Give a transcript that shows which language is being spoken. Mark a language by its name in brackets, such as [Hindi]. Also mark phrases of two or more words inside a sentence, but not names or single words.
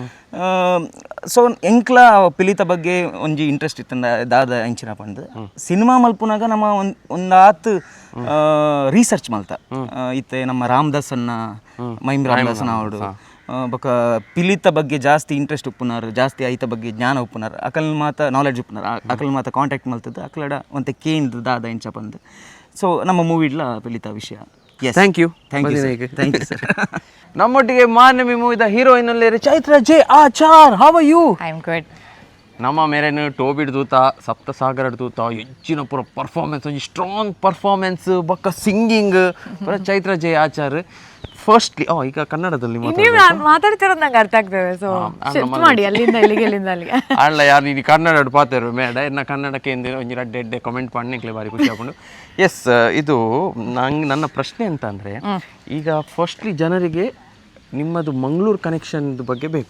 [Tulu] ಸೊ ಎಂಕ್ಲ ಪಿಲಿತ ಬಗ್ಗೆ ಒಂಜಿ ಇಂಟ್ರೆಸ್ಟ್ ಇತ್ತಂದ ದಾದ ಇಂಚಿನ ಪಂದು ಸಿನಿಮಾ ಮಲ್ಪುನಾಗ ನಮ್ಮ ಒಂದು ಆತ್ ರಿಸರ್ಚ್ ಮಲ್ತ ಇತ್ತೆ ನಮ್ಮ ರಾಮದಾಸ್ ಅನ್ನ ಮೈಮ್ ರಾಮದಾಸನ ಅವಡು ಬೊಕ ಪಿಲಿತ ಬಗ್ಗೆ ಜಾಸ್ತಿ ಇಂಟ್ರೆಸ್ಟ್ ಉಪ್ಪುನಾರು, ಜಾಸ್ತಿ ಐತ ಬಗ್ಗೆ ಜ್ಞಾನ ಉಪ್ಪುನಾರು, ಅಕಲ್ ಮಾತ ನಾಲೆಡ್ಜ್ ಉಪ್ಪುನಾರು, ಅಕಲ್ ಮಾತ ಕಾಂಟ್ಯಾಕ್ಟ್ ಮಲ್ತದ್ದು ಅಕಲಡ ಒಂತೆ ಕೇಂದ್ರ ದಾದ ಇಂಚ ಬಂದು. ಸೊ ನಮ್ಮ ಮೂವಿಡ್ಲ ಪಿಲಿತ ವಿಷಯ. [English] thank you ಸರ್. [Tulu] ನಮ್ಮೊಟ್ಟಿಗೆ ಮಾರ್ನಮಿ ಮೂವಿದ ಹೀರೋಯಿನ್ ಅಲ್ಲಿ ಚೈತ್ರ ಜೆ ಆಚಾರ್. [English] how are you? I am good. [Tulu] ನಮ್ಮ ಮೇರೇನು ಟೋಬಿಡ್ ದೂತ ಸಪ್ತಸಾಗರ ದೂತ ಹೆಚ್ಚಿನ ಪೂರ ಪರ್ಫಾರ್ಮೆನ್ಸ್ ಒಂಜಿ [English] strong performance [Tulu] ಬೊಕ್ಕ ಸಿಂಗಿಂಗ್ ಪೂರ ಚೈತ್ರ ಜೆ ಆಚಾರ್. [Kannada] ಫಸ್ಟ್ಲಿ ಈಗ ಕನ್ನಡದಲ್ಲಿ ಮಾತಾಡ್ತಿರೋದು ನಂಗೆ ಅರ್ಥ ಆಗ್ತದೆ. ಸೊ ಶಿಫ್ಟ್ ಮಾಡಿ ಅಲ್ಲಿಂದ ಇಲ್ಲಿಗೆ ಇಲ್ಲಿಂದ ಅಲ್ಲಿಗೆ [Tulu] ಅಲ್ಲ ಯಾರು ನೀನು ಕನ್ನಡ ಪಾತೇರು ಮೇಡ ಇನ್ನು ಕನ್ನಡಕ್ಕೆ ಒಂಜಿ ಎಡ್ಡೆ ಕಮೆಂಟ್ ಪಣ್ಣಕ್ಲೆ ಬಾರಿ ಖುಷಿ ಆಗ್ಕೊಂಡು. [Kannada] ಎಸ್ ಇದು ನನ್ನ ಪ್ರಶ್ನೆ ಅಂತ ಅಂದರೆ ಈಗ ಫಸ್ಟ್ಲಿ ಜನರಿಗೆ ನಿಮ್ಮದು ಮಂಗಳೂರು ಕನೆಕ್ಷನ್ ಬಗ್ಗೆ ಬೇಕು.